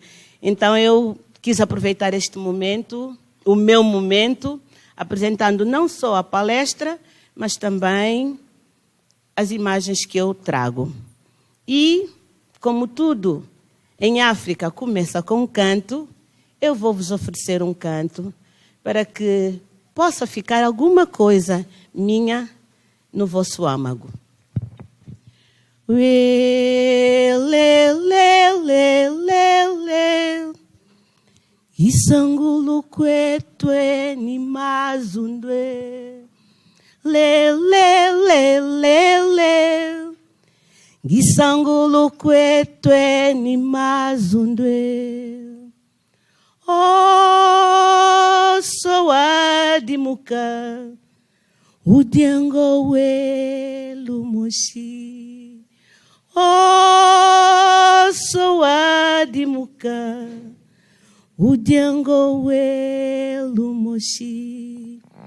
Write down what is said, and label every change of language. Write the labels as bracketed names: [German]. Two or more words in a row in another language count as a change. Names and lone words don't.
[Portuguese] Então eu quis aproveitar este momento, o meu momento, apresentando não só a palestra, mas também as imagens que eu trago. E, como tudo em África começa com um canto, eu vou vos oferecer um canto para que possa ficar alguma coisa minha no vosso âmago. [Kimbundu] Isangulu kwetu ni mazundwe le Gisangulu kwetu ni mazundwe Oh sowadimuka Udiango we lumushi Oh sowadimuka Udiango we lumushi